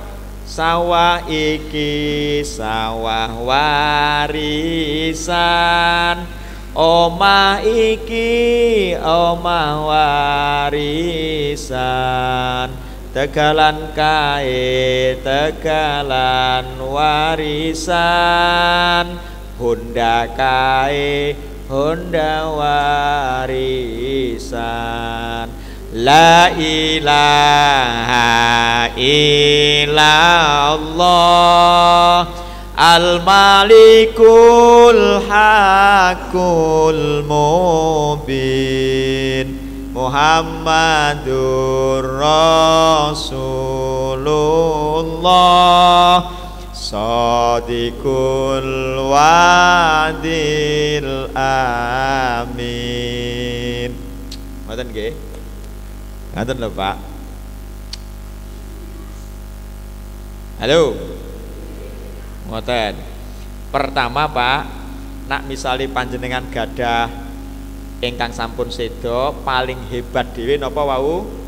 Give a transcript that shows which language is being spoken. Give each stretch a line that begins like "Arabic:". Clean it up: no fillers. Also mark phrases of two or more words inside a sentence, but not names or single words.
Javanese: Sawah iki sawah warisan, omah iki omah warisan, tegalan kae tegalan warisan, honda kae honda warisan.
Arabic: لا إله إلا الله الملك الحق المبين محمد رسول الله صادق الوعد الأمين.
Javanese: Ngoten nggih? Ngaten lho, Pak. Halo. Ngoten. Pertama, Pak, nak misale panjenengan gadah ingkang sampun sedo, paling hebat dhewe napa wau?